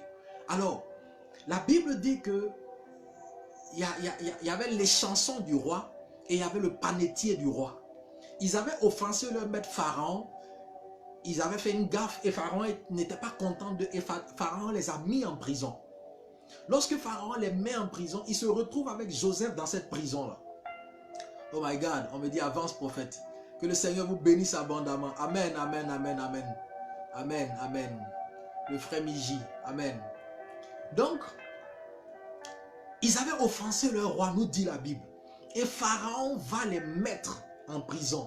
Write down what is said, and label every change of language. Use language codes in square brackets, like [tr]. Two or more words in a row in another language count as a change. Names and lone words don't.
[fr] Alors, la Bible dit que il y avait les chansons du roi et il y avait le panetier du roi. Ils avaient offensé leur maître Pharaon. Ils avaient fait une gaffe et Pharaon n'était pas content d'eux et Pharaon les a mis en prison. Lorsque Pharaon les met en prison, il se retrouve avec Joseph dans cette prison-là. [en] Oh my God, [fr] on me dit avance prophète. Que le Seigneur vous bénisse abondamment. Amen, amen, amen, amen. Amen, amen. Le frère Miji, amen. Donc, ils avaient offensé leur roi, nous dit la Bible. Et Pharaon va les mettre en prison.